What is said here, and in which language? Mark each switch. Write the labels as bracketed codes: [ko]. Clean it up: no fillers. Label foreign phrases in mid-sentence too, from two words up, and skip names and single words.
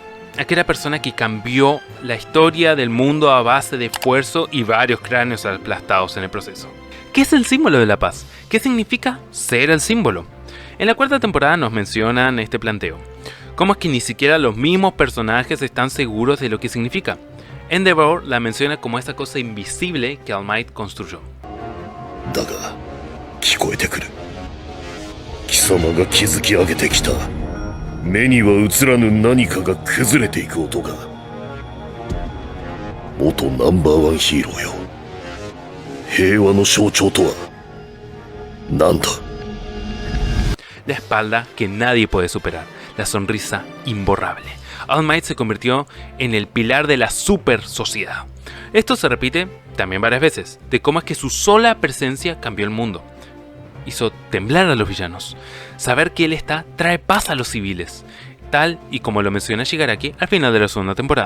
[es] Aquella persona que cambió la historia del mundo a base de esfuerzo y varios cráneos aplastados en el proceso. ¿Qué es el símbolo de la paz? ¿Qué significa ser el símbolo? En la cuarta temporada nos mencionan este planteo. ¿Cómo es que ni siquiera los mismos personajes están seguros de lo que significa? Endeavor la menciona como esta cosa invisible que All Might construyó. [ja] だが聞こえてくる貴様が築き上げてきた目には映らぬ何かが崩れていく音が元ナンバーワンヒーローよ平和の象徴とは何だ [es] La espalda que nadie puede superar, la sonrisa imborrable. All Might se convirtió en el pilar de la super sociedad. Esto se repite también varias veces, de cómo es que su sola presencia cambió el mundo. Hizo temblar a los villanos. Saber que él está trae paz a los civiles, tal y como lo menciona Shigaraki al final de la segunda temporada.